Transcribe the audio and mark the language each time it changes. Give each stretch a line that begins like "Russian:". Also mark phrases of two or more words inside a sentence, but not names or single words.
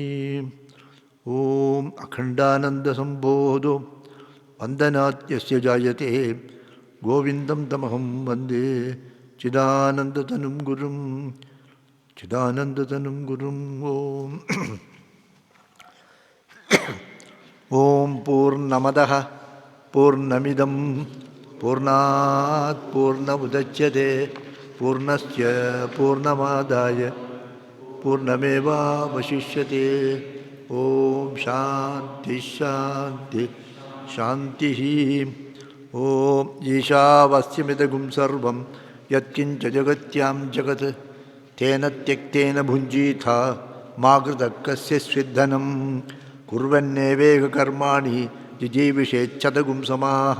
Sanskrit: ഓം അഖണ്ഡാനന്ദസംബോധോ വന്ദനാത്യസ്യ ജായത്തെ ഗോവിന്ദം തമഹം വന്ദേ ചിദാനന്ദതനും ഗുരും ചിദാനന്ദതനും ഗുരും. ഓം ഓം പൂർണ്ണമദഃ പൂർണ്ണമിദം പൂർണ്ണാത് പൂർണ്ണമുദച്യത്തെ പൂർണ്ണസ്യ പൂർണ്ണമാദായ പൂർണ്ണമേവാവശിഷ്യത്തെ. ഓം ശാന്തി ശാന്തി ശാന്തി. ഓം ഈശാവാസ്യമിദഗും സർവം യത്കിഞ്ച ജഗത്യാം ജഗത് തേന ത്യക്തേന ഭുഞ്ജീഥ മാ കൃതഃ കസ്യ സ്വിദ്ധനം കുർവന്നേവേക കർമാണി ജിജീവിഷേച്ഛതഗും സമാഹ.